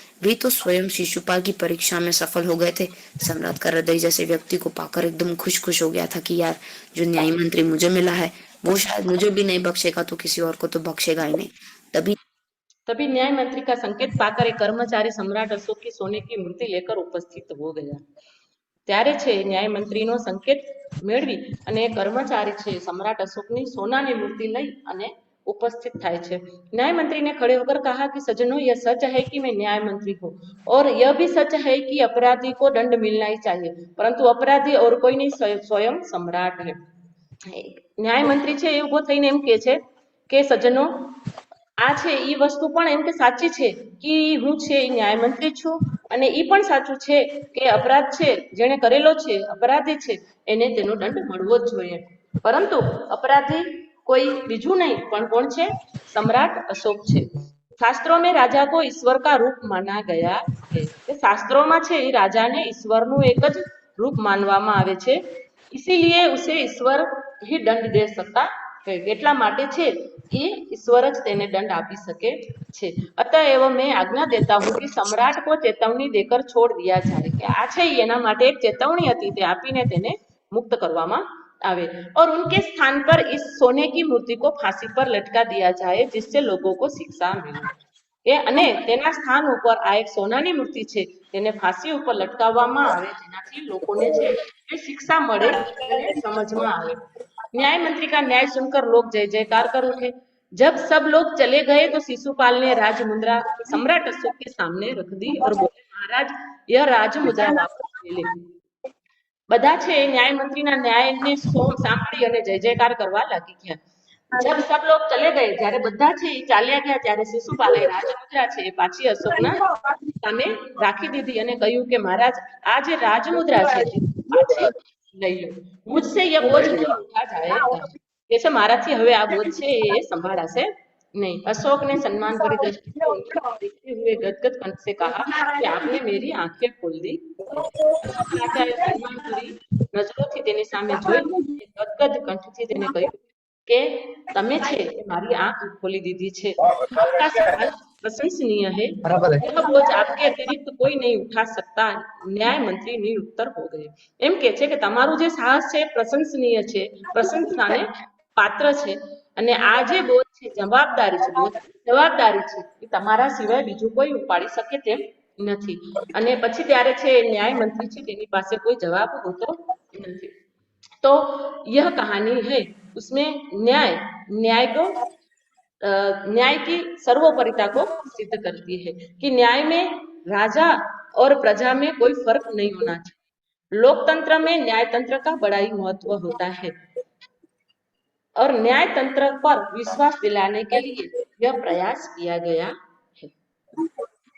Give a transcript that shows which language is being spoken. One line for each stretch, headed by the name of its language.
Hindi: वे तो स्वयं शिशुपाल की परीक्षा में सफल हो गए थे। सम्राट का हृदय जैसे व्यक्ति को पाकर एकदम खुश हो गया था कि यार, जो न्याय मंत्री मुझे मिला है वो शायद मुझे भी नहीं बख्शेगा तो किसी और को तो बख्शेगा ही नहीं। तभी तभी न्याय मंत्री का संकेत पाकर एक कर्मचारी सम्राट अशोक की सोने की मूर्ति लेकर उपस्थित हो गया।
Gujarati: ત્યારે છે ન્યાય મંત્રીનો સંકેત મેળવી અને કર્મચારી છે सम्राट अशोकની सोनाની मूर्ति લઈ અને उपस्थित થાય છે।
Hindi: न्याय मंत्री ने खड़े होकर कहा कि सज्जनों, यह सच है कि मैं न्याय मंत्री हूँ और यह भी सच है कि अपराधी को दंड मिलना ही चाहिए, परंतु अपराधी और कोई नहीं, स्वयं सम्राट है।
Gujarati: ન્યાય મંત્રી છે એ ઉભો થઈને એમ કે છે કે સજ્જનો, આ છે એ વસ્તુ પણ એમ કે સાચી છે કે હું છે એ ન્યાય મંત્રી છું અને એ પણ સાચું છે કે અપરાધ છે જેણે કરેલો છે, અપરાધી છે, એને તેનો દંડ મળવો જ જોઈએ, પરંતુ અપરાધી કોઈ બીજું નહીં પણ કોણ છે? सम्राट अशोक છે।
Hindi: શાસ્ત્રો में राजा को ईश्वर का रूप माना गया है।
Gujarati: શાસ્ત્રો માં છે એ રાજાને ઈશ્વરનું એક જ રૂપ માનવામાં આવે છે,
Hindi: इसीलिए उसे ईश्वर ही दंड दे सकता है।
Gujarati: એટલા માટે છે कि ईश्वर જ તેને दंड આપી શકે છે।
Hindi: अतएव मैं आज्ञा देता हूँ कि सम्राट को चेतावनी देकर छोड़ दिया जाए।
Gujarati: કે આ છે એના માટે એક ચેતવણી હતી તે આપીને તેને મુક્ત કરવામાં आवे
Hindi: और उनके स्थान पर इस सोने की मूर्ति को फांसी पर लटका दिया जाए, जिससे लोगों को शिक्षा मिले।
Gujarati: એ અને તેના સ્થાન ઉપર આ એક સોનાની મૂર્તિ છે તેને ફાંસી ઉપર લટકાવવામાં આવે, જેનાથી લોકોને છે એ શિક્ષા મળે અને સમજમાં આવે।
Hindi: न्याय मंत्री का न्याय सुनकर लोग जय जयकार कर उठे। जब सब लोग चले गए तो शिशुपाल ने राज मुद्रा सम्राट अशोक के सामने रख दी और बोले, महाराज, यह राज मुद्रा वापस ले ले।
Gujarati: બધા છે ન્યાય મંત્રીના ન્યાયને સાંભળી અને જય જયકાર કરવા લાગી ગયા।
Hindi: जब सब लोग चले गए,
Gujarati: જ્યારે બધા છે એ ચાલ્યા ગયા ત્યારે શિશુપાલે રાજમુદ્રા છે એ પાછી અશોકના સામે રાખી દીધી અને કહ્યું કે મહારાજ, આ જે રાજમુદ્રા છે તે પાછી લઈ લો,
Hindi: મુझसे यह बोझ नहीं उठा जाएगा।
Gujarati: કે છે મારાથી હવે આ બોझ છે એ સંભાળાશે नहीं।
Hindi: अशोक ने सम्मान भरी दृष्टि से उन्हें देखते हुए गदगद कंठ से कहा कि आपने मेरी आंखें खोल दी है।
Gujarati: અશોક રાજાએ સન્માન ભરી નજરોથી તેની સામે જોઈ ગદગદ કંઠથી તેને કહ્યું કે તમે છે એ મારી આંખ ખોલી દીધી છે।
Hindi: आपका साहस प्रशंसनीय है, यह बोझ आपके अतिरिक्त कोई नहीं उठा सकता। न्याय मंत्री निरुत्तर हो गए।
Gujarati: એમ કે છે કે તમારું જે સાહસ છે પ્રશંસનીય છે, પ્રશંસાને પાત્ર છે અને આ જે બોધ છે જવાબદારી છે, જવાબદારી છે એ તમારા સિવાય બીજું કોઈ ઉપાડી શકે તેમ નથી। અને પછી ત્યારે છે ન્યાય મંત્રી છે તેની પાસે કોઈ જવાબ હોતો નથી।
Hindi: तो यह कहानी है, उसमें न्याय न्याय को न्याय की सर्वोपरिता को सिद्ध करती है कि न्याय में राजा और प्रजा में कोई फर्क नहीं होना चाहिए। लोकतंत्र में न्याय तंत्र का बड़ा ही महत्व होता है और न्याय तंत्र पर विश्वास दिलाने के लिए यह प्रयास किया गया है।